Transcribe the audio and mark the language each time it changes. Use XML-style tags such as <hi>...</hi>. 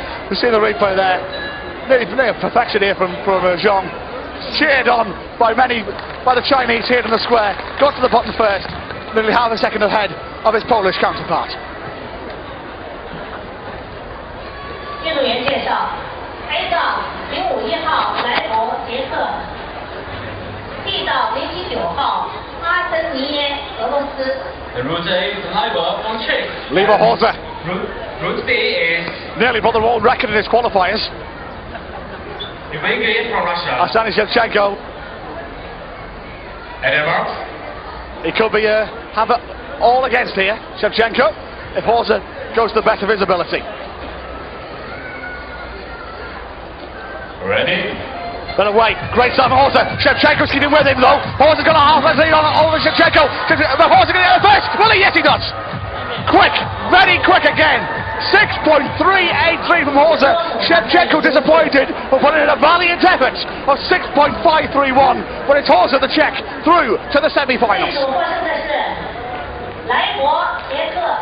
<en>You see the replay there, nearly perfection here from Zhong. Cheered on by the Chinese here in the square. Got to the bottom first, nearly half a second ahead of his Polish counterpart.</en> <zh>运动员介绍： A 道051号莱博捷克 ，B 道019号阿森尼耶俄罗斯。</zh> <en>The route A is Leiber from Czech. Leiber Horse Route B is nearly put the world record in his qualifiers. Evgeny from Russia. Arseny Shevchenko. Edinburgh. He could be have it all against here, Shevchenko, if Horse goes to the best of his ability. Ready? Then away, great start from Horse. Shevchenko's keeping with him though. Horse has got a half lead on over Shevchenko. But Horse is going to get there first. Well, yes, he does. Quick, very quick again. 6.383 from Horse. Shevchenko disappointed, but putting in a valiant effort of 6.531. But it's Horse the Czech through to the semi-finals.</en> <zh>这组获胜的是莱博捷克。</zh>